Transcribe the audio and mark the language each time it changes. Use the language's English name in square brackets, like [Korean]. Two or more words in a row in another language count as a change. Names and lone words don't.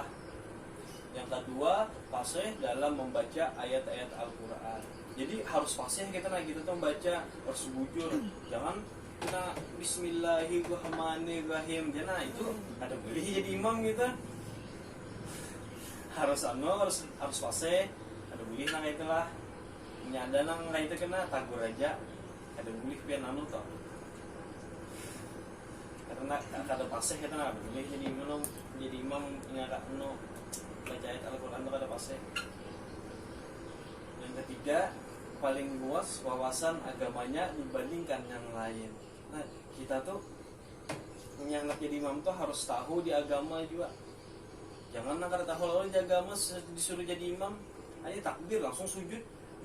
[Indonesian] Yang kedua, fasih dalam membaca ayat-ayat Al-Quran. [Banjar] Jadi harus fasih kita nah gitu tuh membaca, harus bujur, jangan kita Bismillahirrahmanirrahim. Nah itu ada boleh jadi imam gitu. Harus fasih, ada boleh nang itulah. Nyada nang kayak itu kena tagur aja. Ada boleh pian anu toh. Karena kada fasih kita nah boleh jadi imam nyada anu baca ayat Al-Quran itu kada fasih. [Indonesian] Yang ketiga, paling luas wawasan agamanya dibandingkan yang lain. [Banjar] Nah, kita tuh yang nak jadi imam tuh harus tahu di agama juga. Jangan nak kada tahu lalu di agama disuruh jadi imam, aja takbir langsung sujud.